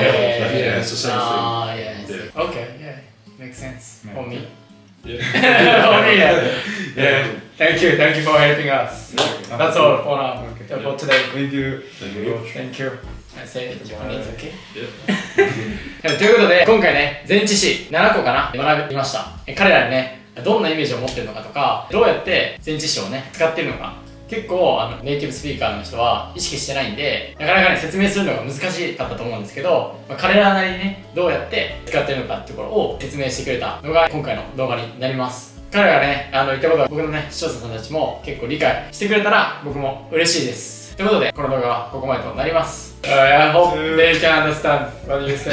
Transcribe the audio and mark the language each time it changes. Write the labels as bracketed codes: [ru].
[en] of them. Yeah, it's the same Ah, yeah. Yeah. Okay, yeah, makes sense for me. thing. Yeah. For me, yeah. Thank you for helping us. That's all for now. Okay. For today. Thank you. Thank you very much. Thank you. I say it in Japanese, okay? Yeah. [ja] ということで、今回ね、前置詞7個かな、学びました。彼らにね、どんなイメージを持ってるのかとか、どうやって前置詞をね、使ってるのか、結構ネイティブスピーカーの人は意識してないんで、なかなかね、説明するのが難しかったと思うんですけど、彼らなりにね、どうやって使ってるのかっていうところを説明してくれたのが今回の動画になります。彼らがね、言ったことは僕のね、視聴者さんたちも結構理解してくれたら僕も嬉しいです。ということで、この動画はここまでとなります。 [en] I hope they can understand what you say.